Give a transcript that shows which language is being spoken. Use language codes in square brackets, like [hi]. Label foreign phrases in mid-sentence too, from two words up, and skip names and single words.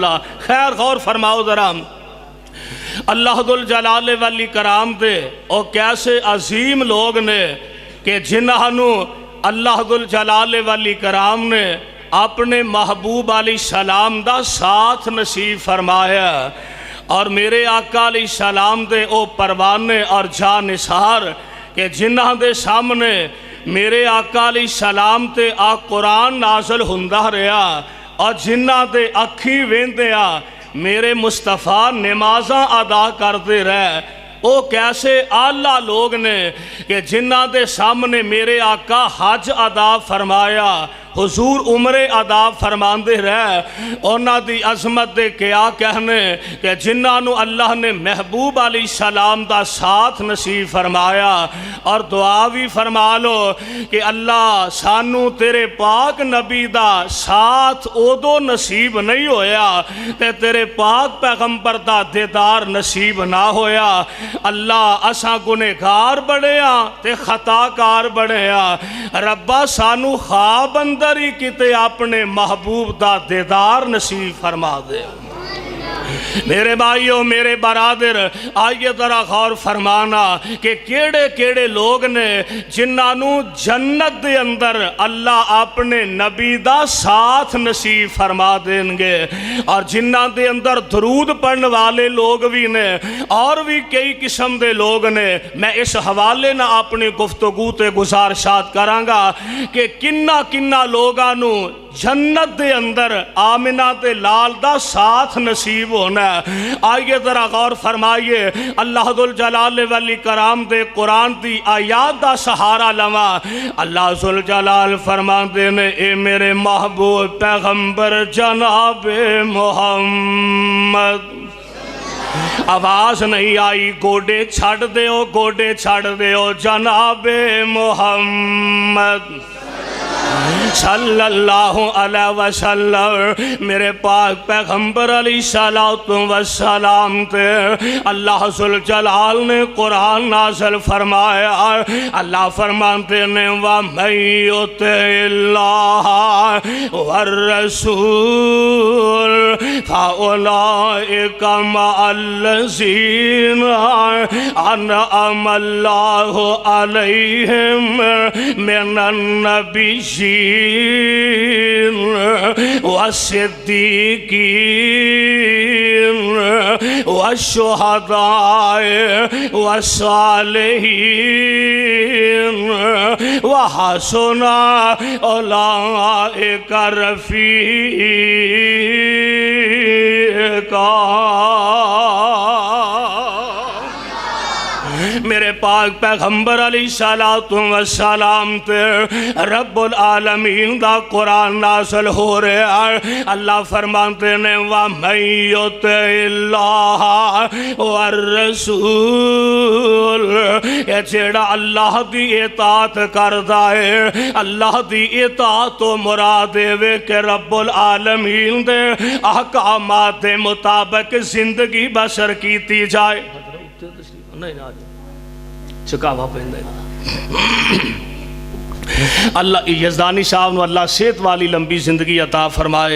[pa] خیر غور فرماؤ ذرا، [ar] اللہ ذو الجلال والاکرام [pa] دے اور کیسے عظیم لوگ نے کہ جنہاں نو [ar] اللہ ذو الجلال والاکرام [pa] نے اپنے محبوب علیہ السلام دا ساتھ نصیب فرمایا، اور میرے آقا علیہ السلام دے او پروانے اور جانثار کہ جنہاں دے سامنے میرے آقا [ar] علیہ السلام [pa] تے آ قرآن نازل ہندہ رہا، اور جنہاں دے اکھی ویندے آ میرے مصطفیٰ نمازاں ادا کرتے رہے، او کیسے اعلیٰ لوگ نے کہ جنہاں دے سامنے میرے آقا حج ادا فرمایا، حضور عمرے ادا فرماندے رہے، اونا دی عظمت دے کیا کہنے کہ جنہاں نو اللہ نے محبوب [ar] علیہ السلام [pa] دا ساتھ نصیب فرمایا۔ اور دعا بھی فرما لو کہ اللہ سانو تیرے پاک نبی دا ساتھ اودو نصیب نہیں ہویا تے تیرے پاک پیغمبر دا دیدار نصیب نہ ہویا۔ اللہ اساں گنہگار بڑے ہاں تے خطا کار بڑے ہاں، ربا سانو خواب اندر ہی کتے اپنے محبوب دا دیدار نصیب فرما دے۔ میرے بھائیوں، میرے برادر، آئیے ذرا غور فرمانا کہ کیڑے کیڑے لوگ نے جنہاں نو جنت دے اندر اللہ اپنے نبی دا ساتھ نصیب فرما دیں گے، اور جنہاں دے اندر درود پڑھن والے لوگ بھی نے، اور بھی کئی قسم دے لوگ نے۔ میں اس حوالے نہ اپنی گفتگو تے گزارشات کرانگا کہ کنہ کنہ لوگاں نو جنت دے اندر آمنہ تے لال دا ساتھ نصیب ہونا ہے۔ آئیے ذرا غور فرمائیے، [ar] اللہ ذوالجلال والاکرام [pa] دے قرآن دی آیات دا سہارا لواں۔ [ar] اللہ ذوالجلال [pa] فرماندے نے اے میرے محبوب پیغمبر جناب محمد، آواز نہیں آئی، گوڑے چھڑ دیو، گوڑے چھڑ دیو، جناب محمد [ar] صلی اللہ علیہ وسلم، [pa] میرے پاک پیغمبر [ar] علیہ السلام [pa] تے [ar] اللہ ذوالجلال [pa] نے قرآن نازل فرمایا۔ اللہ فرماتے نے [ar] وَمَن يُطِعِ اللَّهَ وَالرَّسُولَ فَأُولَٰئِكَ مَعَ الَّذِينَ أَنْعَمَ اللَّهُ عَلَيْهِم مِّنَ النَّبِيِّينَ والصدیقین والشہداء والصالحین وحسن اولئک رفیقا۔ [pa] میرے پاک پیغمبر [ar] علیہ السلام [pa] تے [ar] رب العالمین [pa] دا قرآن نازل ہو رہا ہے۔ اللہ فرماتے نے [ar] وَمَن يُطِعِ اللَّهَ وَالرَّسُولَ، [pa] یہ جیڑا اللہ دی اطاعت کردا ہے، اللہ دی اطاعت تو مراد ہے کہ [ar] رب العالمین [pa] دے احکامات دے مطابق زندگی بسر کیتی جائے۔ نہیں آج چکاوا پہندے اللہ یزدانی صاحب نو اللہ صحت والی لمبی زندگی عطا فرمائے۔